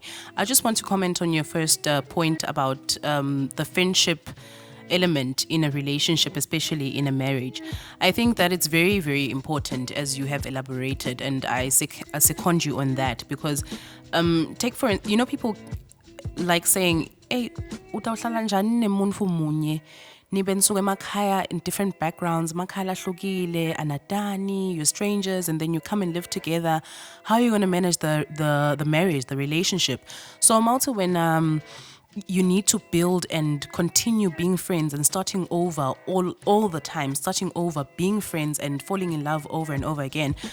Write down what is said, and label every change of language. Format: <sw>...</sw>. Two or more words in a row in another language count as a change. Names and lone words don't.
<en>I just want to comment on your first point about the friendship element in a relationship, especially in a marriage. I think that it's very, very important, as you have elaborated, and I second you on that, because take for, people like saying,</en> <ss>hey, utawuhlala njani nemuntu munye, nibe nisuke emakhaya</ss> <en>in different backgrounds,</en> <ss>emakhaya lahlukile, anadani,</ss> <en>you're strangers, and then you come and live together. How are you going to manage the marriage, the relationship? So Malta, when you need to build and continue being friends and starting over all the time, starting over, being friends and falling in love over and over again.</en>